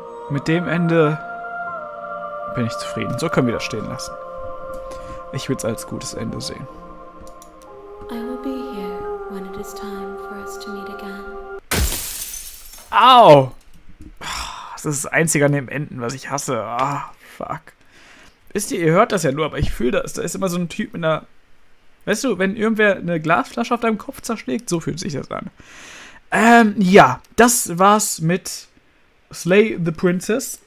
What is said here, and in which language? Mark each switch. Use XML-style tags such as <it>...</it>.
<de>Mit dem Ende bin ich zufrieden. So können wir das stehen lassen. Ich würde es als gutes Ende sehen.</de> <en>I will be here when it is time for us to meet again.</en> <de>Au! Das ist das Einzige an dem Enden, was ich hasse. Ah, fuck. Wisst ihr hört das ja nur, aber ich fühle das. Da ist immer so ein Typ mit einer... Weißt du, wenn irgendwer eine Glasflasche auf deinem Kopf zerschlägt, so fühlt sich das an. Ja, das war's mit Slay the Princess.</de>